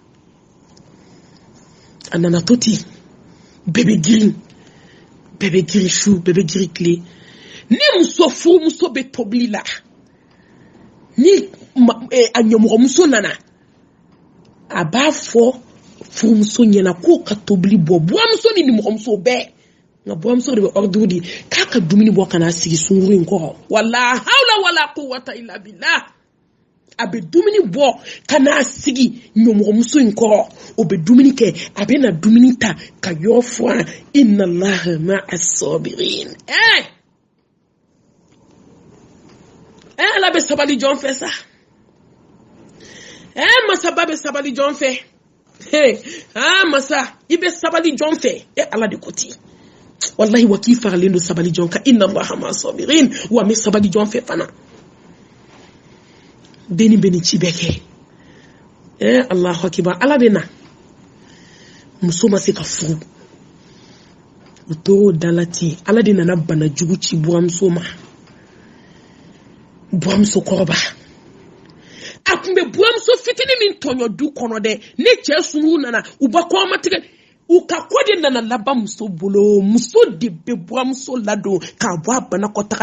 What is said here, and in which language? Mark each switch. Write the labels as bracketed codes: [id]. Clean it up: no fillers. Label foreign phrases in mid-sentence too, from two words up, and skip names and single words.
[bm] a nana to ten bɛɛ bɛ girin su bɛɛ bɛ girin tile ni muso furumuso bɛ tobili la ni a ɲɛmɔgɔmuso nana a b'a fɔ furumuso ɲɛna k'o ka tobili bɔ buwamuso ni nimɔgɔmuso bɛɛ nka buwamuso de bɛ ordre di k'a ka dumuni bɔ ka n'a sigi sunkuru in kɔrɔ [ar] ولا حول ولا قوة إلا بالله [bm] a bɛ dumuni bɔ ka n'a sigi ɲɛmɔgɔmuso in kɔrɔ o bɛ dumuni kɛ a bɛ na dumuni ta ka yɔrɔ fɔ [ar] إن الله مع الصابرين [bm] ala bɛ sabali jɔn fɛ sa masaba bɛ sabali jɔn fɛ masa i bɛ sabali jɔn fɛ ala de ko ten wallahi wa k'i faralen don sabali jɔn kan [ar] إن الله مع الصابرين [bm] wa me sabali jɔn fɛ fana deni bɛ nin ci bɛɛ kɛ [ar] الله أكبر [bm] ala bɛ na muso ma se ka furu o tor'o dala ten ala de nana bana jugu ci buwamuso ma buwamuso kɔrɔba a tun bɛ buwamuso fitinin min tɔɲɔ du kɔnɔ dɛ ne cɛ sunkuru nana u ba kɔma tigɛ u ka ko de nana laban muso bolo muso de bɛ buwamuso ladon k'a bɔ a banakɔtaga